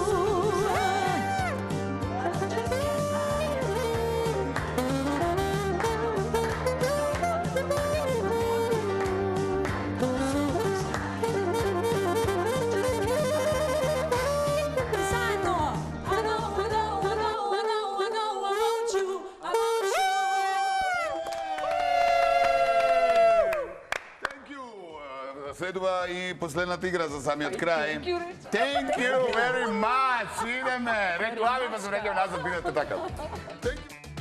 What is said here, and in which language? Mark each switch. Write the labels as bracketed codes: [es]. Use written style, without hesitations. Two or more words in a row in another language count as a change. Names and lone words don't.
[en] Cause I know, I know, I know, I know, I know, I know I want you, I want you. Thank you. [mk] Следува и последната игра за самиот крај. [en] Thank you, Richard. Thank you very much. [mk] Идеме. Реклами па се враќаме назад, бидете така. [en] Thank you.